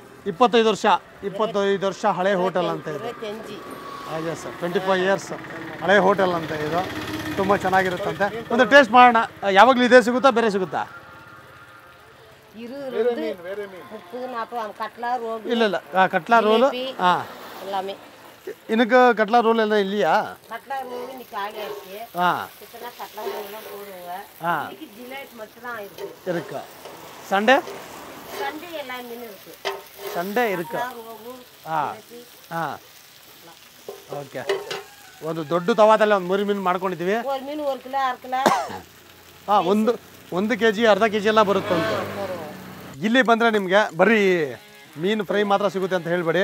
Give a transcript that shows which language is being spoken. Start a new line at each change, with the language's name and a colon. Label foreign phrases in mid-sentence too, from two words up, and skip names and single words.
Kannada: 25 ವರ್ಷ ಹಳೆ ಹೋಟೆಲ್ ಅಂತ ಇದೆ. ಎಸ್, 25 ಇಯರ್ಸ್ ಹಳೆ ಹೋಟೆಲ್ ಅಂತ ಇದು. ತುಂಬ ಚೆನ್ನಾಗಿರುತ್ತಂತೆ. ಒಂದು ಟೇಸ್ಟ್ ಮಾಡೋಣ. ಯಾವಾಗಲೂ ಇದೇ ಸಿಗುತ್ತಾ, ಬೇರೆ ಸಿಗುತ್ತಾ? ಇಲ್ಲ, ಕಟ್ಲಾ ರೋಲು. ಹಾಂ,
Tamil: எனக்கு கட்லா ரோல் எல்லாம் இல்லையா? கட்லா ரோல் இன்னைக்கு ஆகியாச்சு. கிட்டனா கட்லா ரோல்லாம் போடுவாங்க. இன்னைக்கு ஜிலேட் மட்டும் தான் இருக்கு. சண்டே எல்லாம் மீன் இருக்கு. சண்டே இருக்கு.
Kannada: ಓಕೆ. ಒಂದು ದೊಡ್ಡ ತವಾದಲ್ಲಿ ಒಂದು 3 ಮೀನು ಮಾಡ್ಕೊಂಡಿದ್ದೀವಿ. 1 ಮೀನು 1 ಕಿಲೋ 1/2 ಕಿಲೋ. ಹಾಂ, 1 kg ಅರ್ಧ kg ಎಲ್ಲ ಬರುತ್ತೆ ಅಂತ. ಇಲ್ಲಿ ಬಂದರೆ ನಿಮಗೆ ಬರೀ ಮೀನು ಫ್ರೈ ಮಾತ್ರ ಸಿಗುತ್ತೆ ಅಂತ ಹೇಳಬೇಡಿ.